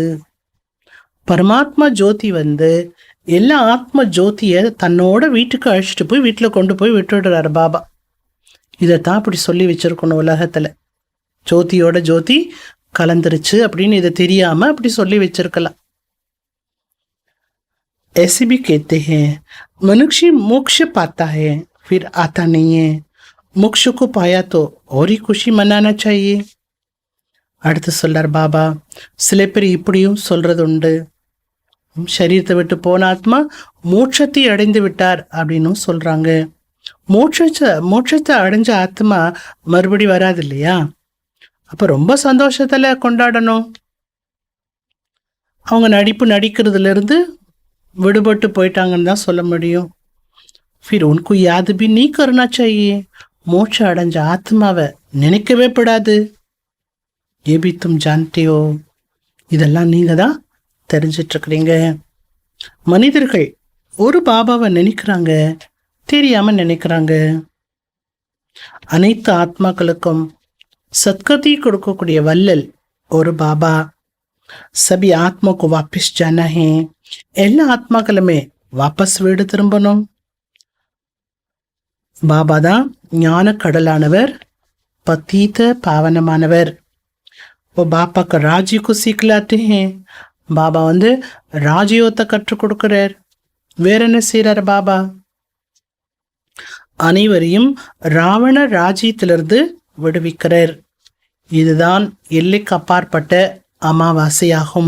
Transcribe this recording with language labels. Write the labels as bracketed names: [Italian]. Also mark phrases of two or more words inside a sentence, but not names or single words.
[Tamil] பரமாத்மா ஜோதி எல்லா ஆத்ம ஜோதியை தன்னோட வீட்டுக்கு அழைச்சிட்டு போய் வீட்டில் கொண்டு போய் விட்டுடுறாரு பாபா. இதைத்தான் அப்படி சொல்லி வச்சிருக்கணும் உலகத்துல. ஜோதியோட ஜோதி கலந்துருச்சு அப்படின்னு இதை தெரியாம அப்படி சொல்லி வச்சிருக்கலாம். [Hindi] ऐसे भी कहते हैं मनुष्य मोक्ष पाता है फिर आता नहीं है, मोक्ष को पाया तो और ही खुशी मनाना चाहिए. [Tamil] அடுத்து சொல்றார் பாபா, சில பேர் இப்படியும் சொல்றது உண்டு, சரீரத்தை விட்டு போன ஆத்மா மோட்சத்தை அடைந்து விட்டார் அப்படின்னு சொல்றாங்க. மோட்சத்தை அடைஞ்ச ஆத்மா மறுபடி வராது இல்லையா? அப்ப ரொம்ப சந்தோஷத்துல கொண்டாடணும். அவங்க நடிக்கிறதுல இருந்து விடுபட்டு போயிட்டாங்கன்னு தான் சொல்ல முடியும். [Hindi] फिर उनको याद भी नहीं करना चाहिए, [Tamil] மோட்சம் அடைஞ்ச ஆத்மாவை நினைக்கவே படாது. [Hindi] ये भी तुम जानते हो, [Tamil] இதெல்லாம் நீங்க தான் தெரிஞ்சிட்டு இருக்கிறீங்க. மனிதர்கள் ஒரு பாபாவை நினைக்கிறாங்க, தெரியாம நினைக்கிறாங்க. அனைத்து ஆத்மாக்களுக்கும் சத்கதி கொடுக்கக்கூடிய வல்லல் ஒரு பாபா. [Hindi] सभी आत्मा को वापस जाना है, [Tamil] எல்லா ஆத்மாக்களுமே வாபஸ் வீடு திரும்பணும். பாபா தான் ஞான கடலானவர், பத்தீத பாவனமானவர். [Hindi] वो बापा का राज्य को सिखलाते हैं. [Tamil] பாபா ராஜயோகத்தை கற்றுக் கொடுக்கிறார். வேற என்ன செய்யறார் பாபா? அனைவரையும் ராவண ராஜ்யத்திலிருந்து விடுவிக்கிறார். இதுதான் எல்லைக்கு அப்பாற்பட்ட அமாவாசையாகும்.